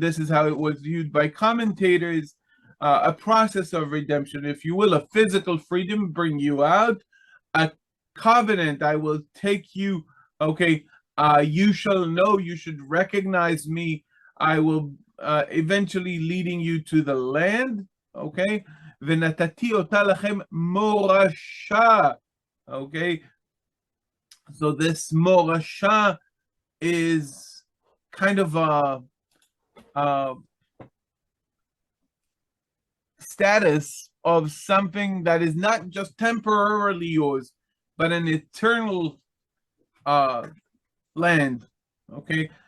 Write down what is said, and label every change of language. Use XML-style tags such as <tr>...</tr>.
<en>This is how it was viewed by commentators. A process of redemption, if you will, a physical freedom, bring you out. A covenant, I will take you, okay, you shall know, you should recognize me. I will eventually leading you to the land, okay?</en> <he>ונתתי אותה לכם מורשה,</he> <en>okay? So this morasha is kind of a status of something that is not just temporarily yours, but an eternal land. Okay.</en>